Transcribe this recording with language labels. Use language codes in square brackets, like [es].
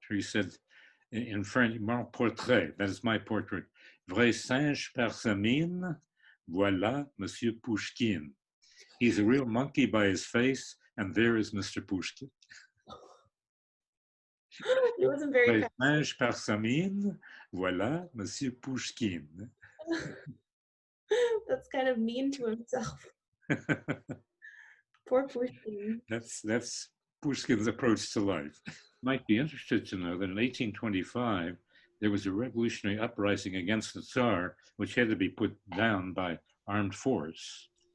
[en] He said in French, [fr] Mon portrait, [en] that is my portrait. [fr] Vrai singe par sa mine, voilà Monsieur Pushkin. [en] He's a real monkey by his face, and there is Mr. Pushkin. It wasn't very [fr] Vrai singe par sa mine, voilà Monsieur Pushkin. [en] That's kind of mean to himself. Poor Pushkin. That's Pushkin's approach to life. You might be interested to know that in 1825, there was a revolutionary uprising against the Tsar, which had to be put down by armed force.